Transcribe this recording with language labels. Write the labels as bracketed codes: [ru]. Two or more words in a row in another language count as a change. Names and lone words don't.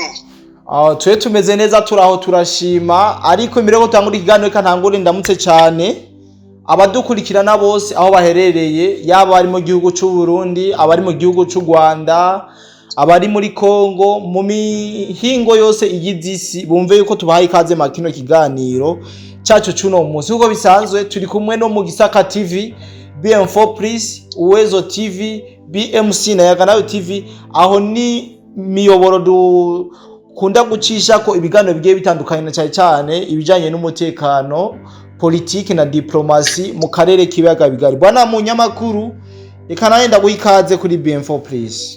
[rn] Twe tumeze neza turaho turashima, ariko imbere yo gutangura ikiganiro kantangure ndamutse cyane abadukurikirana bose aho baherereye, yaba ari mu gihugu cy'u Burundi, abari mu gihugu cy'u Rwanda, abari muri Kongo, mu mihingo yose igizisi, bumve yuko tubahaye ikaze makino kiganiro cyacu cy'uno munsi. Uko bisanzwe turi kumwe no mu Gisaka TV, BM4 Plus, Uwezo TV, BMC na Yaganayo TV, aho ni miyoboro dukunda gucisha ko ibiganiro bigiye bitandukanye cyane cyane ibijanye n'umutekano, politiki na diplomasi mu karere k'ibiyaga bigari. Bwana munyamakuru, reka nawe ndaguhikaze kuri BM4 Plus.